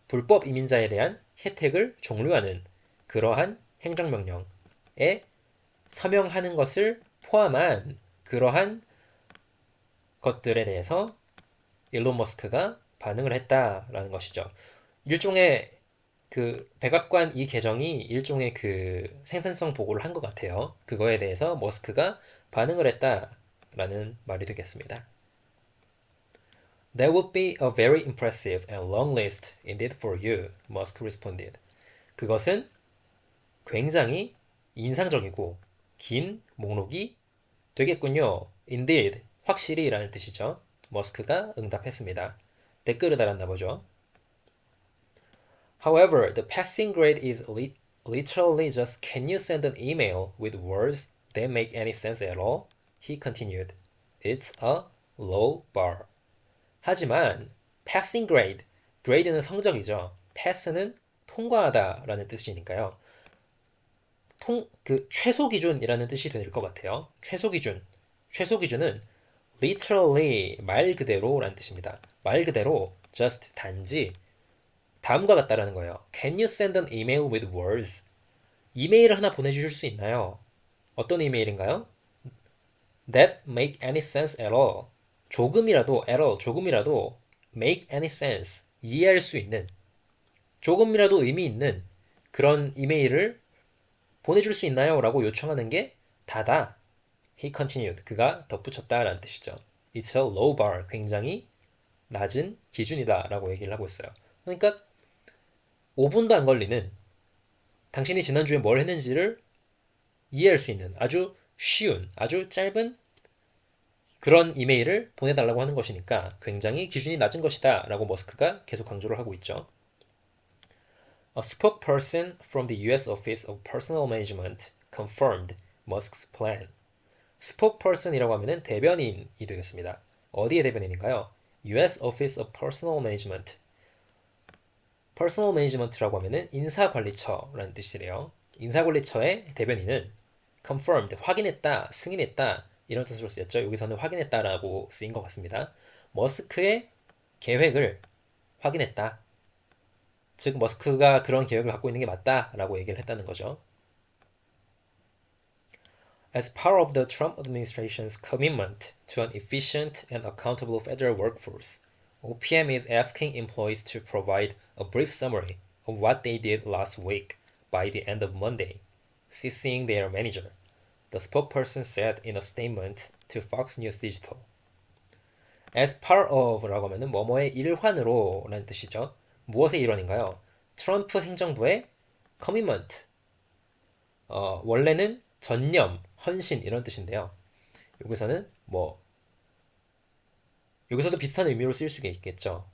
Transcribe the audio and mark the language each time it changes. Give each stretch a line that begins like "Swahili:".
Korean: 불법 이민자에 대한 혜택을 종료하는 그러한 행정명령에 서명하는 것을 포함한 그러한 것들에 대해서 일론 머스크가 반응을 했다라는 것이죠. 일종의 그 백악관 이 개정이 일종의 그 생산성 보고를 한 것 같아요. 그거에 대해서 머스크가 반응을 했다라는 말이 되겠습니다.
English: That would be a very impressive and long list indeed for you, Musk responded.
Korean: 그것은 굉장히 인상적이고 긴 목록이 되겠군요. Indeed, 확실히라는 뜻이죠. 머스크가 응답했습니다. 댓글을 달았나 보죠.
English: However, the passing grade is literally just can you send an email with words that make any sense at all? He continued. It's a low bar.
Korean: 하지만 passing grade, grade는 성적이죠. pass는 통과하다라는 뜻이니까요. 그 최소 기준이라는 뜻이 될 것 같아요. 최소 기준. 최소 기준은 literally 말 그대로라는 뜻입니다. 말 그대로 just 단지 다음과 같다라는 거예요.
English: Can you send an email with words?
Korean: 이메일을 하나 보내주실 수 있나요? 어떤 이메일인가요?
English: That make any sense at all.
Korean: 조금이라도 at all 조금이라도
English: make any sense
Korean: 이해할 수 있는 조금이라도 의미 있는 그런 이메일을 보내줄 수 있나요? 라고 요청하는 게 다다.
English: He continued.
Korean: 그가 덧붙였다라는 뜻이죠.
English: It's a low bar.
Korean: 굉장히 낮은 기준이다 라고 얘기를 하고 있어요. 그러니까 5분도 안 걸리는 당신이 지난주에 뭘 했는지를 이해할 수 있는 아주 쉬운, 아주 짧은 그런 이메일을 보내달라고 하는 것이니까 굉장히 기준이 낮은 것이다 라고 머스크가 계속 강조를 하고 있죠.
English: A spokesperson from the US Office of Personnel Management confirmed Musk's plan.
Korean: spokesperson이라고 하면은 대변인이 되겠습니다. 어디의 대변인인가요? US Office of Personnel Management. Personnel Management라고 하면은 인사관리처라는 뜻이래요. 인사관리처의 대변인은 confirmed, 확인했다, 승인했다 이런 뜻으로 쓰였죠. 여기서는 확인했다라고 쓰인 것 같습니다. 머스크의 계획을 확인했다. 즉 머스크가 그런 계획을 갖고 있는 게 맞다라고 얘기를 했다는 거죠.
English: As part of the Trump administration's commitment to an efficient and accountable federal workforce, OPM is asking employees to provide a brief summary of what they did last week by the end of Monday, CCing their manager, the spokesperson said in a statement to Fox News Digital. As part of
Korean: 라고 하면은 뭐뭐의 일환으로 라는 뜻이죠. 무엇의 일환인가요? 트럼프 행정부의 commitment, 원래는 전념, 헌신 이런 뜻인데요. 여기서는 뭐 여기서도 비슷한 의미로 쓰일 수가 있겠죠.